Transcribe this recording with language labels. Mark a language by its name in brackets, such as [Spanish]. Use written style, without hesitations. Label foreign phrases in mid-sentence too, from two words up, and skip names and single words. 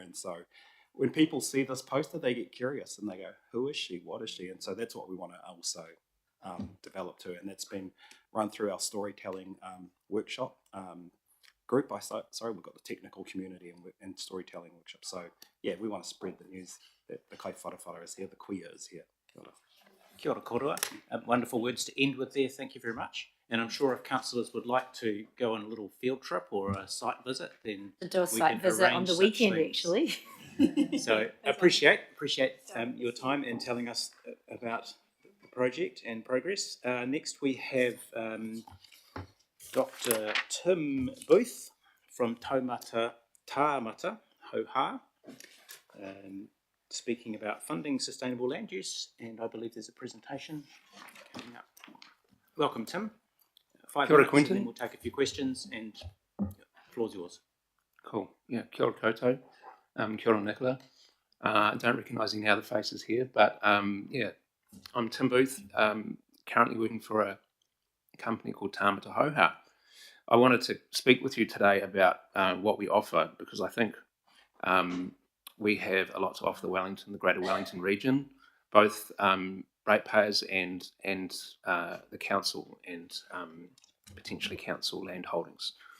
[English] And so when people see this poster, they get curious and they go, who is she? What is she? And so that's what we want to also develop too. And that's been run through our storytelling workshop group. We've got the technical community and storytelling workshop. So yeah, we want to spread the news that the [Māori] kai wharawhara [English] is here, the kuia is here. [Māori] Kia ora korua. [English] Wonderful words to end with there. Thank you very much. And I'm sure if councillors would like to go on a little field trip or a site visit, then to do a site visit on the weekend, actually. So appreciate your time and telling us about the project and progress. Next we have Dr. Tim Booth from Taumata Hauha, speaking about funding sustainable land use, and I believe there's a presentation coming up. Welcome, Tim. 5 minutes, and then we'll take a few questions, and the floor's yours. Cool. Yeah, [Māori] kia ora koutou. Kia ora Nicola. [English] I don't recognise any other faces here, but I'm Tim Booth, currently working for a company called Taumata Hauha. I wanted to speak with you today about what we offer, because I think we have a lot to offer the Greater Wellington region, both ratepayers and the council and potentially council land holdings.